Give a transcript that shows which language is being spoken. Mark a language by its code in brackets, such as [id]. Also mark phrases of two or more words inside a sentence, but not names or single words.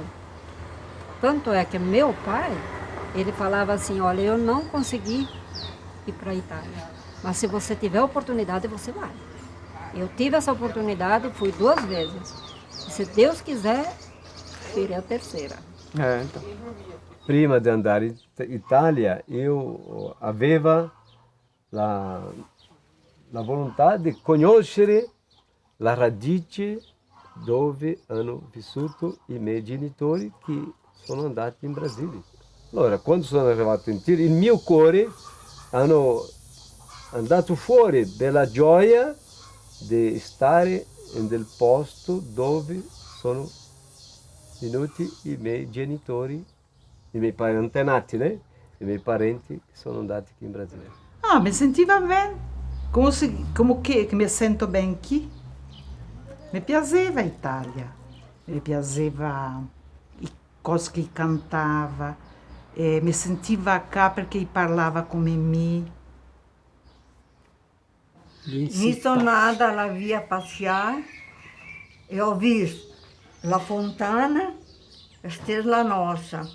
[pt] Tanto é que meu pai, ele falava assim, olha, eu não consegui ir para a Itália, mas se você tiver oportunidade, você vai. Eu tive essa oportunidade, fui 2 vezes. E se Deus quiser, irei a terceira. Então. [it] Prima di andare in Italia io avevo la volontà di conoscere la radice dove hanno vissuto i miei genitori che sono andati in Brasile. Allora, quando sono arrivato in Tiro, il mio cuore hanno andato fuori della gioia di stare nel posto dove sono venuti i miei genitori, i miei antenati, né? I miei parenti che sono andati qui in Brasile. [pt] Ah, me sentiva bem. Como que me sento bem aqui. [it] Mi piaceva a Itália. Mi piaceva le cose che cantava. Mi sentiva cá perché parlava come me. Mi sono nata alla via passear e ho visto la fontana, stella nostra.